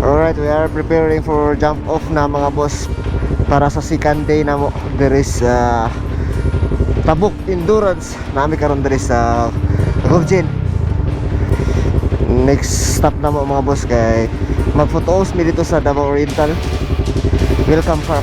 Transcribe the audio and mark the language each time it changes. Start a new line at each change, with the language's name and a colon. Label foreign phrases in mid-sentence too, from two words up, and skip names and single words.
English: Alright, we are preparing for jump off na
Cebuano: mga boss para sa
English: second day na mo. There is Tabuk Endurance
Cebuano: nami karon diri sa Gubjin.
English: Next stop
Cebuano: na mo mga boss kay mag-photos mi dito sa Davao Oriental Welcome Park.